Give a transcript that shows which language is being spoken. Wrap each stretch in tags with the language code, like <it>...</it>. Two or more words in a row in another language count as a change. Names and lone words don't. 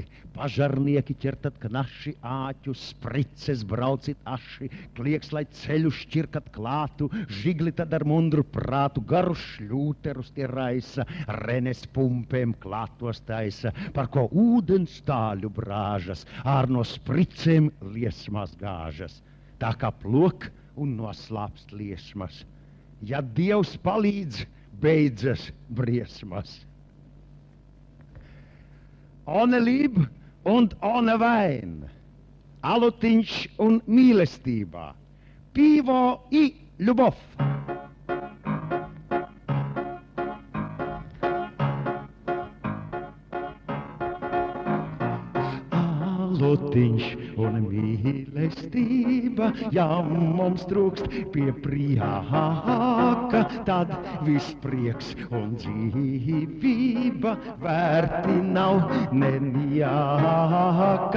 <lv>Pažarnieki ķertat knaši āķu, sprices braucit aši, klieks, lai ceļu šķirkat klātu, žigli tad ar mundru prātu, garu šļūterus tie raisa, renes pumpēm klātos taisa, par ko ūdens tāļu brāžas, ār no spricēm liesmās gāžas. Tā kā plok un noslāpst liesmas. Ja Dievs palīdz, beidzas briesmas.</lv> <de>Ohne Liebe und ohne Wein.</de> <lv>Alutiņš un mīlestībā.</lv> <ru>Пиво и любовь.</ru> <lv>Alutiņš un mīlestība, ja mums trūkst pie prieka, tad viss prieks un dzīvība vērti nav nenieka.</lv>